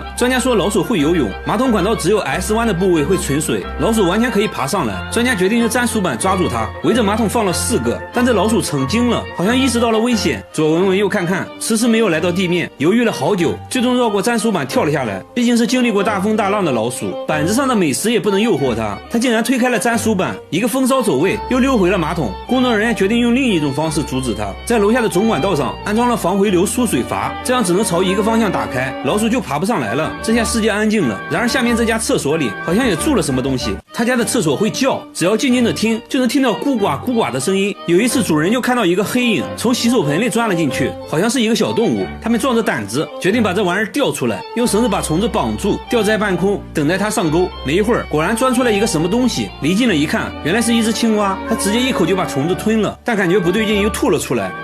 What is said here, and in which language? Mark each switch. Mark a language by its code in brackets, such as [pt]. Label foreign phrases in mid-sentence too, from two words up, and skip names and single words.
[zh] 專家說老鼠會游泳，馬桶管道只有 S 彎的部位會存水，老鼠完全可以爬上來。專家決定用粘鼠板抓住它，圍着馬桶放了4個，但這老鼠成精了，好像意識到了危險，左聞聞右看看，遲遲沒有來到地面，猶豫了好久，最終繞過粘鼠板跳了下來。畢竟是經歷過大風大浪的老鼠，板子上的美食也不能誘惑它，它竟然推開了粘鼠板，一個風騷走位又溜回了馬桶。工作人員決定用另一種方式阻止它，在樓下的總管道上安裝了防回流輸水阀，這樣只能朝一個方向打開，老鼠就爬不上來了。這下世界安靜了。然而下面這家廁所裡好像也住了什麼東西，他家的廁所會叫，只要靜靜的聽就能聽到咕呱咕呱的声音。有一次主人就看到一個黑影從洗手盆裡鑽了進去，好像是一個小動物。他們壯着膽子決定把這玩意兒吊出來，用繩子把蟲子綁住，吊在半空等待它上鈎。沒一會兒果然鑽出來一個什麼東西，離近了一看原來是一隻青蛙，它直接一口就把蟲子吞了，但感覺不对勁又吐了出來。